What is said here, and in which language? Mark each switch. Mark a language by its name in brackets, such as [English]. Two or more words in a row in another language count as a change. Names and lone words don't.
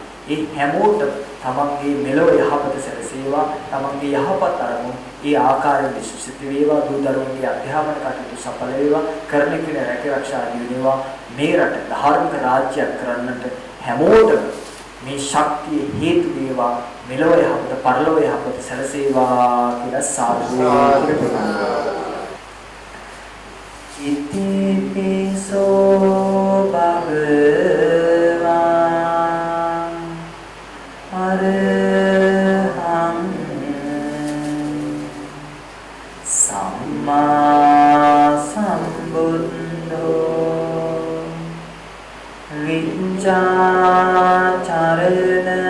[Sinhala] ඒ හැමෝටම තමන්ගේ මෙලොව යහපත සැලසේවා තමන්ගේ යහපත් අරමුණු ඒ ආකාරයෙන් විශ්වසිත වේවා දූ දරුවන්ගේ අධ්‍යාපන කටයුතු සඵල වේවා කරන කෙන රැකරක්ෂා දිනේවා මේ රට ධාර්මික රාජ්‍යයක් කරන්නට හැමෝටම මේ ශක්තිය හේතු වේවා මෙලොව යහපත පරලොව යහපත සැලසේවා කියලා සාදු [Pali] ඉති පිසෝ භගවාන් අරහං සම්මා සම්බුද්ධෝ විඤ්ඤාචරණ